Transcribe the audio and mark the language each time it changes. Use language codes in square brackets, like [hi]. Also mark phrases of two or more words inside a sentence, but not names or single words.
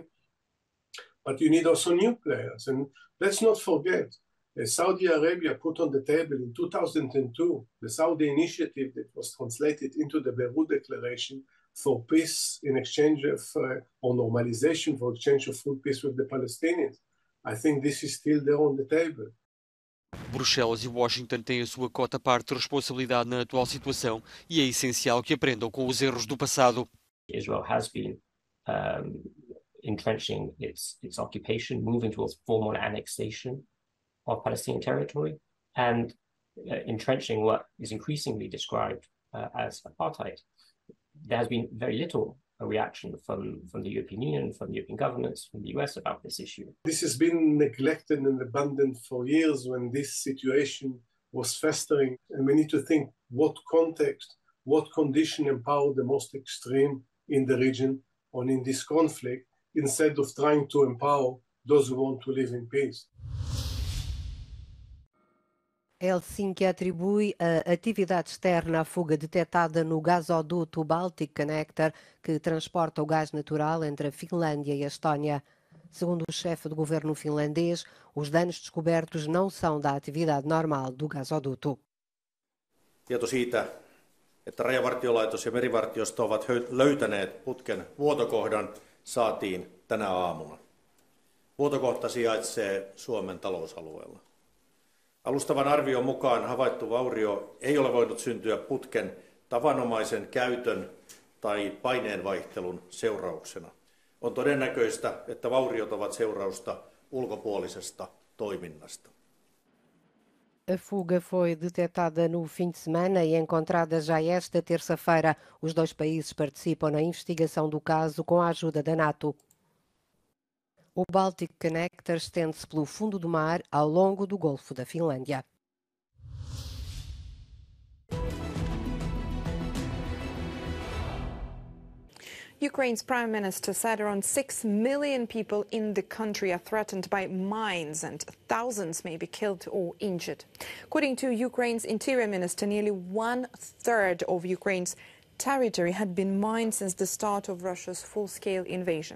[en] But you need also new players. And let's not forget, Saudi Arabia put on the table in 2002 the Saudi initiative that was translated into the Beirut Declaration for peace in exchange of, or normalization for exchange of full peace with the Palestinians. I think this is still there on the table. [pt] Bruxelas e Washington têm a sua cota parte de responsabilidade na atual situação e é essencial que aprendam com os erros do passado. [en] Israel has been entrenching its occupation, moving towards formal annexation of Palestinian territory, and entrenching what is increasingly described as apartheid. There has been very little reaction from the European Union, from European governments, from the US about this issue. This has been neglected and abandoned for years when this situation was festering. And we need to think what context, what condition empowered the most extreme in the region or in this conflict, instead of trying to empower those who want to live in peace. [pt] Helsinki atribui a atividade externa à fuga detectada no gasoduto Baltic Connector, que transporta o gás natural entre a Finlândia e a Estónia. Segundo o chefe do governo finlandês, os danos descobertos não são da atividade normal do gasoduto. [fi] Tieto siitä, että rajavartiolaitos ja merivartiosto ovat löytäneet putken vuotokohdan, saatiin tänä aamuna. Vuotokohta sijaitsee Suomen talousalueella. Alustavan arvion mukaan havaittu vaurio ei ole voinut syntyä putken tavanomaisen käytön tai paineenvaihtelun seurauksena. On todennäköistä, että vauriot ovat seurausta ulkopuolisesta toiminnasta. [pt] A fuga foi detectada no fim de semana e encontrada já esta terça-feira. Os dois países participam na investigação do caso com a ajuda da NATO. O Baltic Connector estende-se pelo fundo do mar ao longo do Golfo da Finlândia. [en] Ukraine's prime minister said around 6 million people in the country are threatened by mines and thousands may be killed or injured. According to Ukraine's interior minister, nearly 1/3 of Ukraine's territory had been mined since the start of Russia's full-scale invasion.